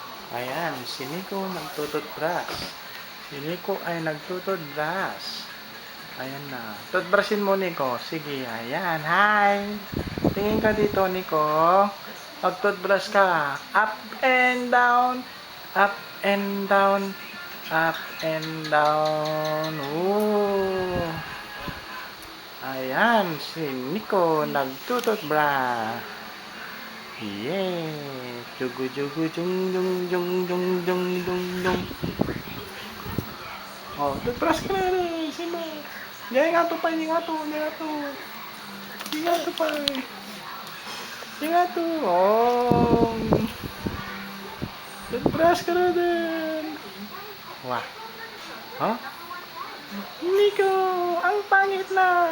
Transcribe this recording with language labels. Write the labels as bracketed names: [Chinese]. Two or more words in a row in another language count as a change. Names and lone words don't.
[Filipino] Ayan, si Nico nagtututbrush. Si Nico ay nagtututbrush. Ayan na. Toothbrushin mo, Nico. Sige, ayan. Hi! Tingin ka dito, Nico. Mag-toothbrush ka. [English] Up and down. Up and down. Up and down. Ooh. [Filipino] Ayan, si Nico nagtututbrush. Yeah. Jugu jugu jung jung jung jung jung jung jung. Oh, toothbrush ka na rin. Sino? Hindi nga to pa, hindi nga to, hindi nga to. Hindi nga to pa. Hindi nga to. Oh. Toothbrush ka na din. Wah. Huh? Nico, ang pangit na.